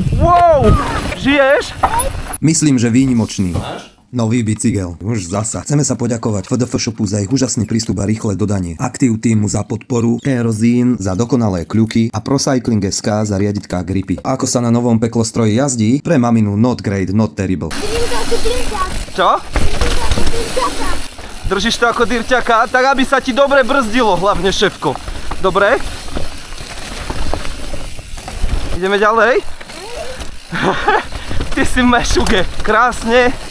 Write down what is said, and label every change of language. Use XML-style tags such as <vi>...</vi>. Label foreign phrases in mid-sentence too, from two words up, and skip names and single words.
<sk>Wow! Žiješ? Myslím, že výnimočný. Nový bicykel. Už zasa. Chceme sa poďakovať FDF Shopu za ich úžasný prístup a rýchle dodanie. Active Teamu za podporu, Kerosene za dokonalé kľuky a Procycling SK za riaditka gripy. Ako sa na novom peklostroji jazdí? Pre maminu</sk> <en>not great, not terrible.</en> <sk>Čo? Držíš to ako dyrťaka? Tak aby sa ti dobre brzdilo, hlavne šéfko. Dobre? Ideme ďalej? Ty si mešuge. Krásne.</sk>